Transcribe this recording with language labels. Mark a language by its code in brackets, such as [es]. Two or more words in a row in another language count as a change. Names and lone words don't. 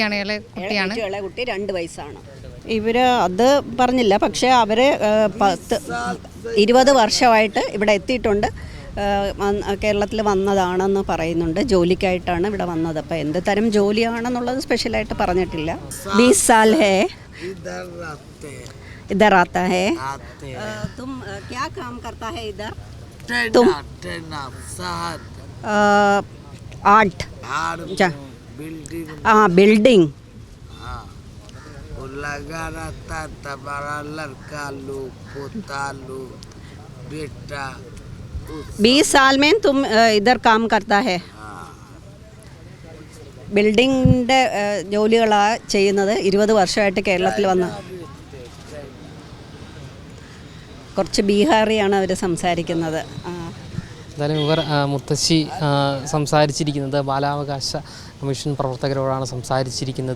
[ml] 2 വയസ്സാണ്. ഇവർ അത് പറഞ്ഞില്ല, പക്ഷേ അവർ 20 വർഷമായിട്ട് ഇവിടെ എത്തിയിട്ടുണ്ട്. കേരളത്തിൽ വന്നതാണെന്ന് പറയുന്നുണ്ട്. ജോലിക്കായിട്ടാണ് ഇവിടെ വന്നത്. അപ്പോൾ എന്ത് തരം ജോലിയാണെന്നുള്ളത് സ്പെഷ്യലായിട്ട് പറഞ്ഞിട്ടില്ല. [hi] 20 साल है इधर आता है. तुम क्या काम करता है इधर? तुम [en] art building [hi] लगा रहता तुम्हारा लड़का लो पोता लो बेटा. 20 साल में तुम इधर काम करता है. [ml] ബിൽഡിങ്ങിൻ്റെ ജോലികളാണ് ചെയ്യുന്നത്. 20 വർഷമായിട്ട് കേരളത്തിൽ വന്ന്. കുറച്ച് ബീഹാറിയാണ് അവർ സംസാരിക്കുന്നത്. എന്തായാലും ഇവർ മുത്തശ്ശി സംസാരിച്ചിരിക്കുന്നത് ബാലാവകാശ കമ്മീഷൻ പ്രവർത്തകരോടാണ് സംസാരിച്ചിരിക്കുന്നത്.